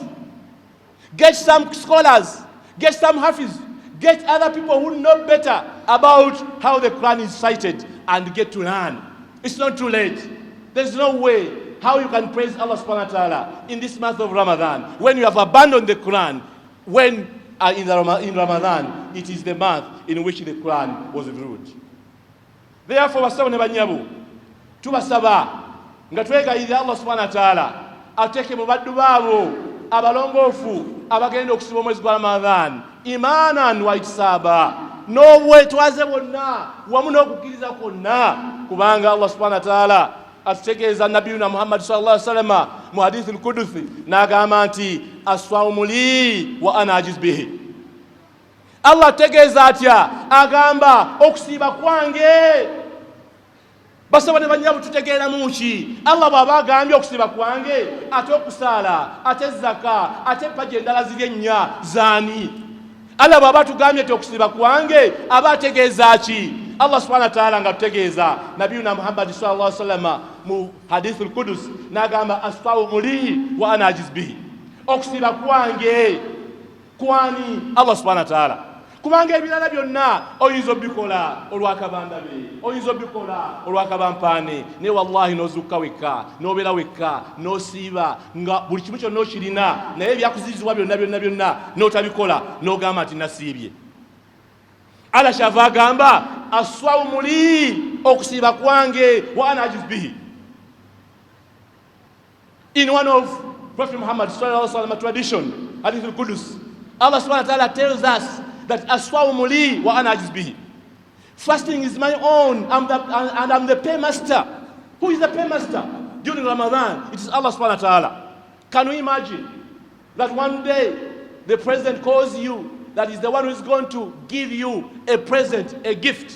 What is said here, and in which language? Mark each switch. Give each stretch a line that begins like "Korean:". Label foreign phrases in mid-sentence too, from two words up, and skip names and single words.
English: Get some scholars, get some hafiz, get other people who know better about how the Quran is cited and get to learn. It's not too late. There's no way how you can praise Allah
Arabic: سبحانه وتعالى
English: in this month of Ramadan when you have abandoned the Quran, when in Ramadan it is the month in which the Quran was revealed. Therefore,
Ganda: basaba ne banyabu tubasaba nga twegayirira Allah
Arabic: سبحانه وتعالى
Ganda: ateke mu baddu baabo abalongoofu abagenda okusiba omwezi gwa Ramadan
Arabic: إيمانا واحتسابا,
Ganda: n'obwetwaze bwonna wamu n'okukkiriza kwonna, kubanga Allah
Arabic: سبحانه وتعالى
Ganda: atutegeeza nabiyuna Muhammad
Arabic: صلى الله عليه وسلم
Ganda: mu
Arabic: الحديث القدسي
Ganda: n'agamba nti
Arabic: الصوم لي وأنا أجزي به.
Ganda: Allah ategeeza atya, agamba okusiiba kwange. Basaba ne banyabu tutegeera muki Allah bw'aba agambye okusiiba kwange, ate okusaala, ate zaka, ate empagi endala ziri ennya zaani? Allah bw'aba tugambye nti okusiiba kwange aba ategeeza ki? Allah
Arabic: سبحانه وتعالى
Ganda: nga tutegeeza nabiyuna Muhammad
Arabic: صلى الله عليه وسلم
Ganda: mu
Arabic: الحديث القدسي
Ganda: n'agamba
Arabic: الصوم لي وأنا أجزي به.
Ganda: Okusiiba kwange kwani Allah
Arabic: سبحانه وتعالى,
Ganda: kubanga ebirala byonna oyinza obikola olw'akabanda be, oyinza obikola olw'akabampaane, naye wallahi n'ozukka wekka, n'obeera wekka, n'osiiba nga buli kimu kyonna okirina, naye ebyakuzizibwa byonna n'otabikola n'ogamba nti nasiibye. Allah kyava agamba
Arabic: الصوم لي,
Ganda: okusiiba kwange,
Arabic: وأنا أجزي به.
English: In one of Prophet Muhammad
Arabic: صلى الله عليه وسلم
English: tradition,
Arabic: الحديث القدسي,
English: Allah
Arabic: سبحانه وتعالى
English: tells us that
Arabic: الصوم لي وأنا أجزي به.
English: Fasting is my own, and I'm the paymaster. Who is the paymaster? During Ramadan, it is Allah
Arabic: سبحانه وتعالى.
English: Can we imagine that one day the president calls you, that is the one who is going to give you a present, a gift?